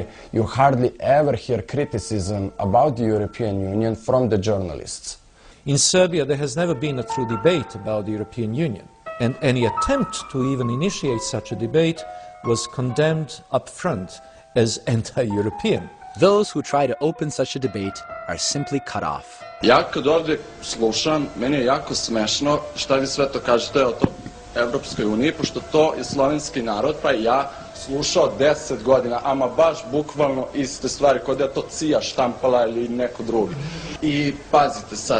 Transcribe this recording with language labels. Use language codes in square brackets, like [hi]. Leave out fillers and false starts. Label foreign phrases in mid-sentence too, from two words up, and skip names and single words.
[en] You hardly ever hear criticism about the European Union from the journalists. In Serbia, there has never been a true debate about the European Union, and any attempt to even initiate such a debate was condemned up front as anti-European. Those who try to open such a debate are simply cut off. [sr] Ja kad ovdje slušam, meni je jako smešno šta vi sve to kažete o Evropskoj uniji, pošto to je slovenski narod, pa i ja slušao 10 godina, ama baš bukvalno iste stvari, kod je to CIA štampala ili neko drugi. I pazite sad.